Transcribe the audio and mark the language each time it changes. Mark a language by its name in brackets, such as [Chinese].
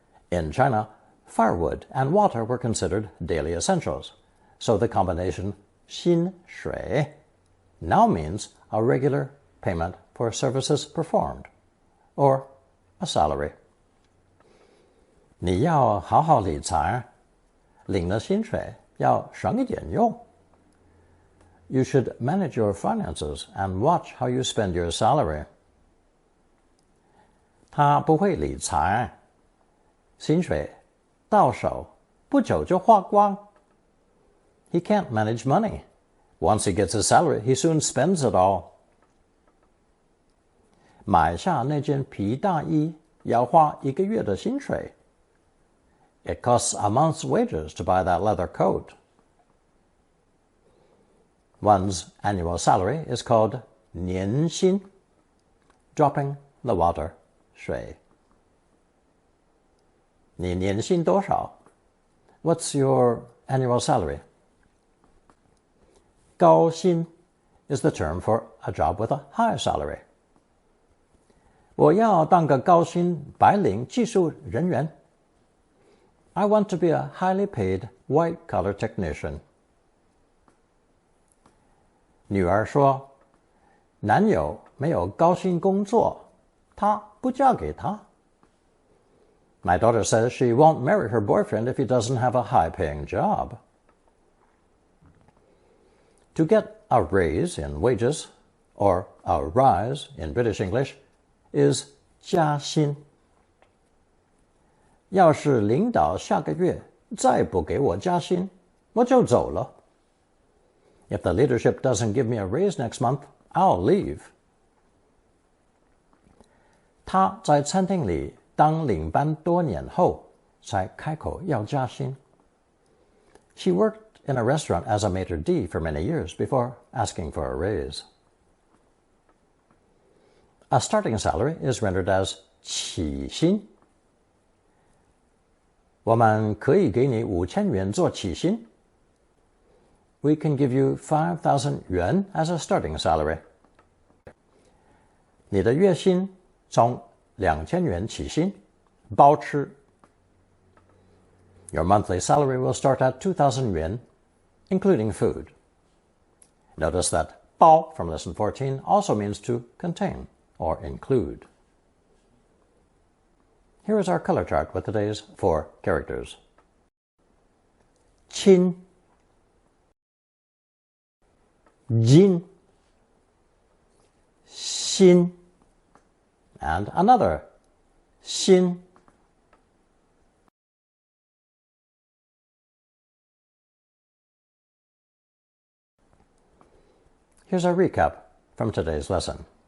[English] In China, firewood and water were considered daily essentials, so the combination 薪水 now means a regular payment for services performed, or a salary. [Chinese] 你要好好理财，领了薪水要省一点用。 [English] You should manage your finances and watch how you spend your salary. [Chinese] 他不会理财，薪水到手不久就花光。 [English] He can't manage money. Once he gets his salary, he soon spends it all. [Chinese] 买下那件皮大衣要花1个月的薪水。 [English] It costs a month's wages to buy that leather coat. One's annual salary is called 年薪, dropping the water, 水。 [Chinese] 你年薪多少? [English] What's your annual salary? 高薪 is the term for a job with a high salary. [Chinese] 我要当个高薪白领技术人员。 [English] I want to be a highly paid white-collar technician. [Chinese] 女儿说，男友没有高薪工作，她不嫁给他。 [English] My daughter says she won't marry her boyfriend if he doesn't have a high-paying job. To get a raise in wages, or a rise in British English, is 加薪。 [Chinese] 要是领导下个月再不给我加薪，我就走了。 [English] If the leadership doesn't give me a raise next month, I'll leave. [Chinese] 他在餐厅里当领班多年后才开口要加薪。 [English] She worked in a restaurant as a maitre d' for many years before asking for a raise. A starting salary is rendered as 起薪。 [Chinese] 我们可以给你5000元做起薪。 [English] We can give you 5,000 yuan as a starting salary. [Chinese] 你的月薪从2000元起薪，包吃。 [English] Your monthly salary will start at 2,000 yuan, including food. Notice that 包 from lesson 14 also means to contain or include. Here is our color chart with today's 4 characters. 亲 진 新 and another 新 Here's a recap from today's lesson.